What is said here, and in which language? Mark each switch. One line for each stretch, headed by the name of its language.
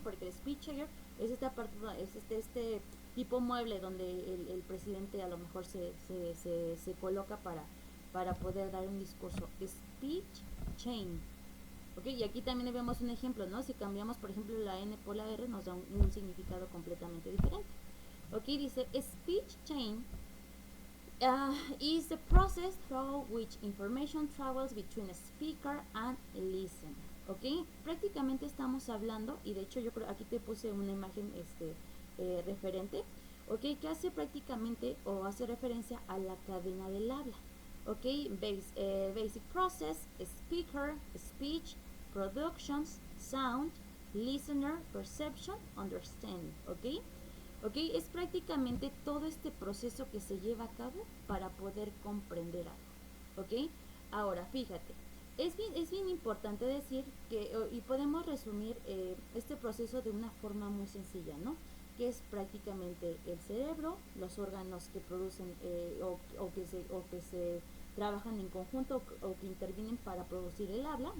Spanish: Porque el speed chair es esta parte, es este tipo mueble donde el presidente a lo mejor se coloca para poder dar un discurso. Speech chain. ¿Ok? Y aquí también vemos un ejemplo, ¿no? Si cambiamos, por ejemplo, la N por la R, nos da un significado completamente diferente. ¿Ok?
English: Dice, speech chain is the process through which information travels between a speaker and a listener.
Spanish: ¿Ok? Prácticamente estamos hablando, y de hecho yo creo, aquí te puse una imagen referente, ¿ok? Que hace prácticamente o hace referencia a la cadena del habla. ¿Ok?
English: Basic process, speaker, speech, productions, sound, listener, perception, understanding.
Spanish: ¿Ok? ¿Ok? Es prácticamente todo este proceso que se lleva a cabo para poder comprender algo. ¿Ok? Ahora, fíjate, es bien importante decir que, y podemos resumir este proceso de una forma muy sencilla, ¿no? Que es prácticamente el cerebro, los órganos que producen o que se trabajan en conjunto o que intervienen para producir el habla.